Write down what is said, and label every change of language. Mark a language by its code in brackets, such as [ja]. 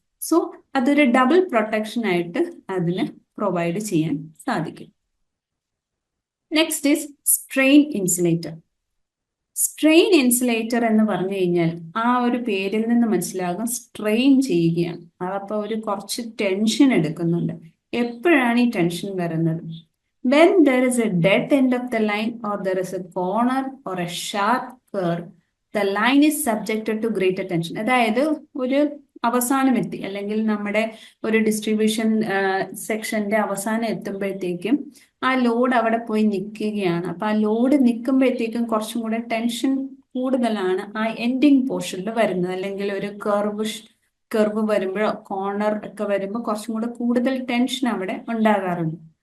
[ml] So അതൊരു double protection ആയിട്ട് അതിന് പ്രൊവൈഡ് ചെയ്യാൻ സാധിക്കും. [en] Next is strain insulator. [ml] Strain insulator എന്ന് പറഞ്ഞു കഴിഞ്ഞാൽ ആ ഒരു പേരിൽ നിന്ന് മനസ്സിലാകും സ്ട്രെയിൻ ചെയ്യുകയാണ്. അതപ്പോൾ ഒരു കുറച്ച് ടെൻഷൻ എടുക്കുന്നുണ്ട്. എപ്പോഴാണ് ഈ ടെൻഷൻ വരുന്നത്? [en] When there is a dead end of the line or there is a corner or a sharp curve, the line is subjected to greater tension. [ml] അതായത് ഒരു അവസാനം എത്തി അല്ലെങ്കിൽ നമ്മുടെ ഒരു ഡിസ്ട്രിബ്യൂഷൻ സെക്ഷന്റെ അവസാനം എത്തുമ്പോഴത്തേക്കും ആ ലോഡ് അവിടെ പോയി നിൽക്കുകയാണ്. അപ്പൊ ആ ലോഡ് നിൽക്കുമ്പോഴത്തേക്കും കുറച്ചും കൂടെ ടെൻഷൻ കൂടുതലാണ് ആ എൻഡിങ് പോർഷനിൽ വരുന്നത്. അല്ലെങ്കിൽ ഒരു കർവ് വരുമ്പോഴോ കോർണർ ഒക്കെ വരുമ്പോൾ കുറച്ചും കൂടെ കൂടുതൽ ടെൻഷൻ അവിടെ ഉണ്ടാകാറുണ്ട്.